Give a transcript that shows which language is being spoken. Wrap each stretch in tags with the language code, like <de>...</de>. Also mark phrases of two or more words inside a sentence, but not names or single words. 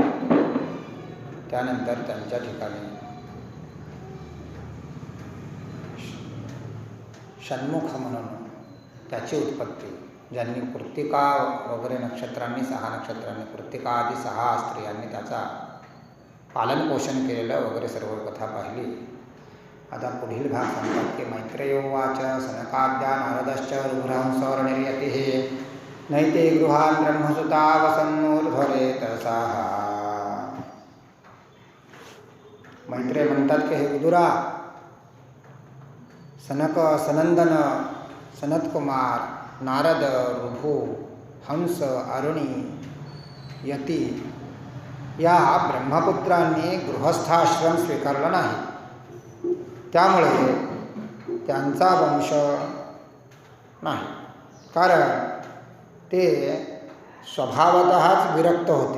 <mr>त्यानंतर त्यांच्या ठिकाणी षण्मुख म्हणून त्याची उत्पत्ती, ज्यांनी कृत्तिका वगैरे नक्षत्रांनी 6 नक्षत्रांनी कृत्तिका आदी 6 स्त्रियांनी त्याचा पालन पोषण केलेलं वगैरे सर्व कथा पाहिली. आता पुढील भाग सांगतात की</mr> <sa>मैत्रेयोवाच सनकाद्या नारदश्च रुभ्रांसवर्णिर्यतिः नैते गृहान् ब्रह्मसुता वसन्नूर्ध्वरे तरसाः.</sa> <mr>मैत्रेय म्हणतात की हे विदुरा, सनक, सनंदन, सनतकुमार, नारद, ऋभू, हंस, अरुणी, यती या ब्रह्मपुत्रांनी गृहस्थाश्रम स्वीकारला नाही. त्यामुळे त्यांचा वंश नाही, कारण ते स्वभावतःच विरक्त होते.</mr>